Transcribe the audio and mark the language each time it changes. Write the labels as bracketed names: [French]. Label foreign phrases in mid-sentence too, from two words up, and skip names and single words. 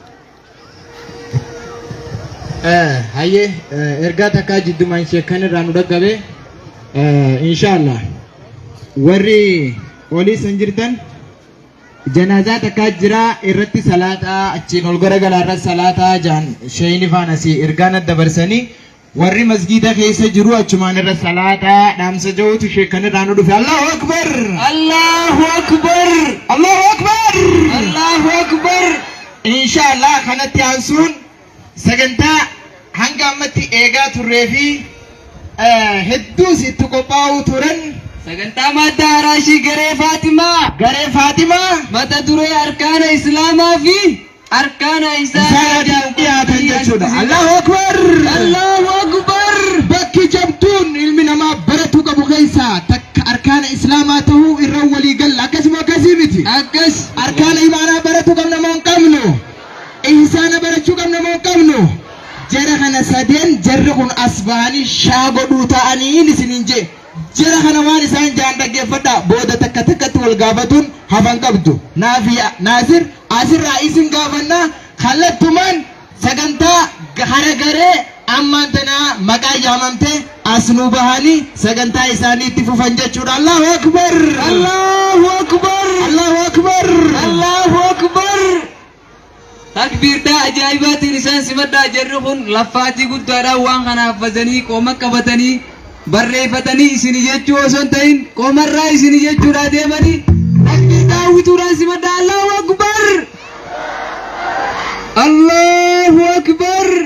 [Oromo] haye ergaa takkaa jiddumaan sheekan irraa nu dhaggabe inshallah warri olii san jirtan janaazaa takkaa jira irratti salaataa achiin ol garagaraa irratti salaataa jaan sheeyni faanasii ergaan adda barsanii warri masgiida keessa jiru achumaan irra salaataa dhaamsa jawutu sheekan irraa nu dhufe. [Arabic] Allahu akbar. Allahu akbar. Allahu akbar. Allahu akbar. [Oromo] Inshallah kanatti aansuun sagantaa hanga ammatti eegaa turree fi hedduu sitti qophaa'uu turan sagantaa madda haraashii garee Faatimaa mata duree arkaana islaamaa fi arkaana isaanii dhiyaatan jechuudha. [Arabic] Allahu akbar. Allahu akbar. [Oromo] Bakki jabduun ilmi namaa baratu qabu keessaa takka arkaana islaamaa ta'uu irra walii galla akkasuma akkasii miti. Akkas arkaana imaanaa baratu qabna moo hin qabnu? Ihsaana barachuu qabna moo hin qabnu? Jara kana sadeen jarri kun asbaanii shaagodhuu ta'anii isiniin jee jara kana waan isaan jaan dhaggeeffadha booda takka takkatti wal gaafatuun hafan qabdu. Naafiya Naasir asirraa isin gaafannaa kallattumaan sagantaa haragaree ammaan tanaa maqaa yaamamtee as nu bahanii sagantaa isaanii itti fufan jechuudha. [Arabic] Allahu akbar. Allahu akbar. Allahu akbar. Allahu akbar. [Oromo] takbiirtaa ajaa'ibaatiin isaan simadhaa jarri kun laffaatii guddaadhaan waan kana haffazanii qooma qabatanii barreeffatanii isin jechuu osoo hin ta'in qoomarraa isin jechuudha deemanii takbiirtaa hawwituudhaan simadhaa. [Arabic] Allahu akbar. Allahu akbar.